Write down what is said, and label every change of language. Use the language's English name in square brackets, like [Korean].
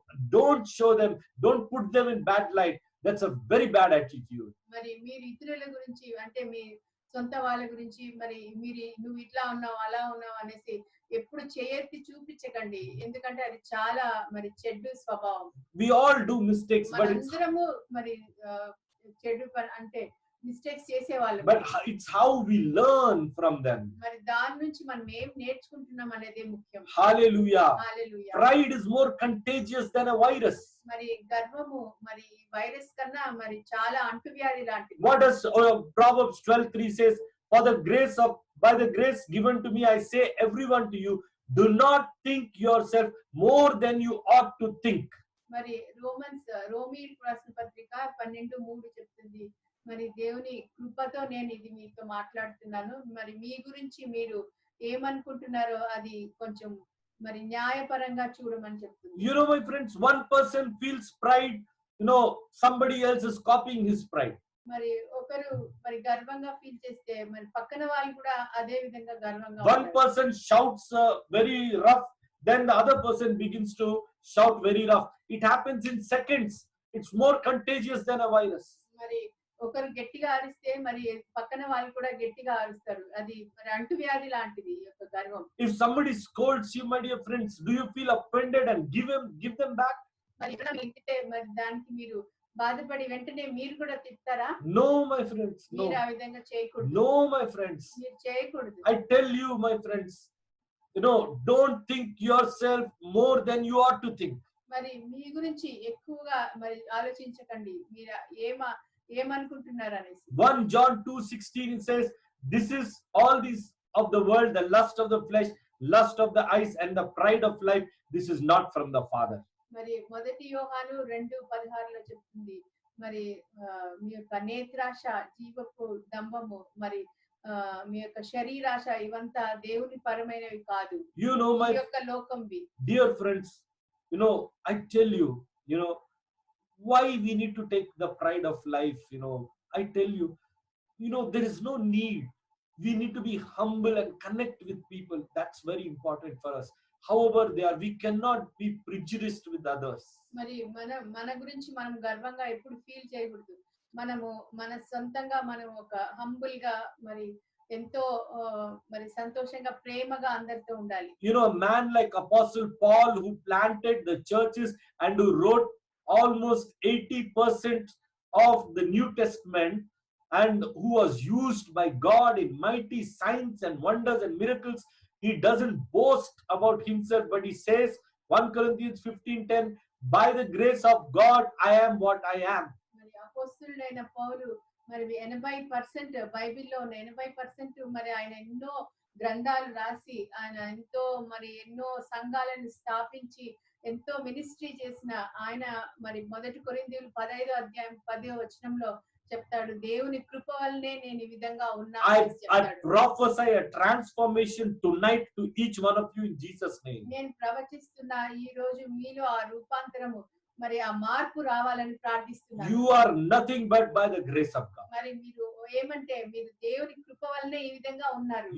[English] Don't show them, don't put them in bad light. That's a very bad attitude. [Telugu] మరి మీరు ఇతరుల గురించి, అంటే మీ సొంత వాళ్ళ గురించి మరి నువ్వు ఇట్లా ఉన్నావు, అలా ఉన్నావు అనేసి ఎప్పుడు చేయెత్తి చూపించకండి. ఎందుకంటే అది చాలా మరి చెడ్డు స్వభావం. [English] We all do mistakes, but [Telugu] అందరము మరి చెడు అంటే మిస్టేక్స్ చేసేవాళ్ళం. [English] But it's how we learn from them. [Telugu] మరి దాని నుంచి మనం ఏం నేర్చుకుంటున్నాం అనేది ముఖ్యం. [English] Hallelujah. Hallelujah. Pride is more contagious than a virus. [Telugu] మరి గర్వము మరి వైరస్ కన్నా మరి చాలా అంటువ్యాధి లాంటిది. [English] What does Proverbs 12:3 says? By the grace given to me, I say everyone to you, do not think yourself more than you ought to think. [Telugu] మరి రోమీయులకు రాసిన పత్రిక 12:3 చెప్తుంది, మరి దేవుని కృపతో నేను ఇది మీతో మాట్లాడుతున్నాను. మరి మీ గురించి మీరు ఏమనుకుంటున్నారో అది కొంచెం మరి న్యాయపరంగా చూడమని చెప్తుంది. [English] My friends, one person feels pride, somebody else is copying his pride. [Telugu] మరి ఒకరు మరి గర్వంగా ఫీల్ చేస్తే మరి పక్కన వాళ్ళు కూడా అదే విధంగా గర్వంగా. [English] One person shouts very rough, then the other person begins to shout very rough. It happens in seconds. It's more contagious than a virus. [Telugu] మరి ఒకరు గట్టిగా అరిస్తే మరి పక్కన వాళ్ళు కూడా గట్టిగా అరుస్తారు. అది మరి అంటువ్యాధి లాంటిది యొక్క గర్వం. [English] If somebody scolds you, my dear friends, do you feel offended and give them back? [Telugu] మరి ఇక్కడ తిట్టే మరి దానికి మీరు బాధపడి వెంటనే మీరు కూడా తిట్టారా? [English] No, my friends. No. [Telugu] మీరు ఆ విధంగా చేయకూడదు. [English] No, my friends. [Telugu] మీరు చేయకూడదు. [English] I tell you, my friends, don't think yourself more than you ought to think. [Telugu] మరి మీ గురించి ఎక్కువగా మరి ఆలోచించకండి, మీరు ఏమనుకుంటున్నారు అనేసి. [English] 1 John 2:16 says, This is all these of the world, the lust of the flesh, lust of the eyes, and the pride of life. This is not from the Father. [Telugu] మరి మొదటి యోహాను 2:16లో చెప్తుంది మరి మీ యొక్క నేత్రాశ, జీవపు దంభము, మరి మీ యొక్క శరీరాశ ఇవంతా దేవుని పరమైనవి కాదు, [English] You know, my [Telugu] ఈ యొక్క లోకంవి. [English] dear friends, I tell you, why we need to take the pride of life. I tell you, there is no need. We need to be humble and connect with people. That's very important for us. However they are, we cannot be prejudiced with others. [Telugu] మరి మన గురించి మనం గర్వంగా ఎప్పుడు feel చేయకూడదు. మనము మన సొంతంగా మనం ఒక హంబుల్ గా మరి ఎంతో మరి సంతోషంగా ప్రేమగా అందరితో ఉండాలి. [English] A man like Apostle Paul, who planted the churches and who wrote almost 80% of the New Testament, and who was used by God in mighty signs and wonders and miracles, he doesn't boast about himself, but he says, 1 Corinthians 15:10, by the grace of God I am what I am. [Telugu] మరి అపోస్తలుడైన పౌలు మరి 80% బైబిల్లో ఉన్న 80% మరి ఆయన ఎన్నో గ్రంథాలు రాసి ఆయన ఎన్నో సంఘాలను స్థాపించి ఎంతో మినిస్ట్రీ చేసిన ఆయన మరి 1 కొరింథీయులు 15వ అధ్యాయం 10వ వచనంలో చెప్తాడు, దేవుని కృప వల్లనే నేను ఈ విధంగా [English] I prophesy a transformation tonight to each one of you in Jesus' name. [Telugu] నేను ప్రవచిస్తున్నా ఈ రోజు మీలో ఆ రూపాంతరము మరి ఆ మార్పు రావాలని ప్రార్థిస్తున్నాను. [English] You are nothing but by the grace of God. [Telugu] మరి మీరు ఏమంటే మీరు దేవుని కృప వల్లనే ఈ విధంగా ఉన్నారు.